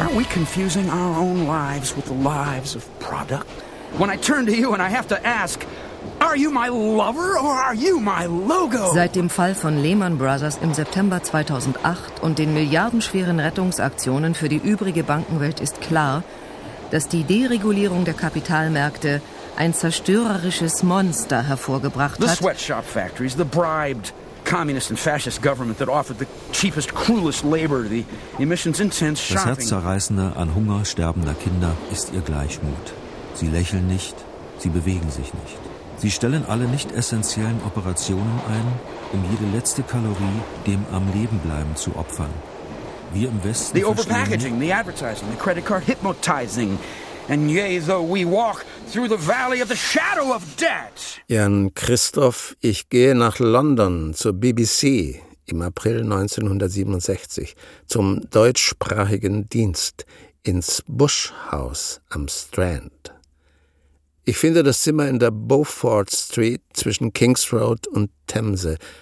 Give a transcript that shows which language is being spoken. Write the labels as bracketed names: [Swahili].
[English] Confusing our own lives with the lives of product. When I turn to you and I have to ask, are you my lover or are you my logo? [German] Seit dem Fall von Lehman Brothers im September 2008 und den milliardenschweren Rettungsaktionen für die übrige Bankenwelt ist klar, dass die Deregulierung der Kapitalmärkte ein zerstörerisches Monster hervorgebracht hat. [English] The sweatshop factories, the bribed communist and fascist government that offered the cheapest, cruelest labor, the emissions intense shopping. [German] Das Herzzerreißende an Hunger sterbender Kinder ist ihr Gleichmut. Sie lächeln nicht, sie bewegen sich nicht. Sie stellen alle nicht essentiellen Operationen ein, um jede letzte Kalorie dem am Leben bleiben zu opfern. Wir im Westen verstehen. [English] The overpackaging, the advertising, the credit card hypnotizing. And yea, though we walk through the valley of the shadow of debt. [German] Jan Christoph, ich gehe nach London zur BBC im April 1967 zum deutschsprachigen Dienst ins Bush-Haus am Strand. Ich finde das Zimmer in der Beaufort Street zwischen King's Road und Themse.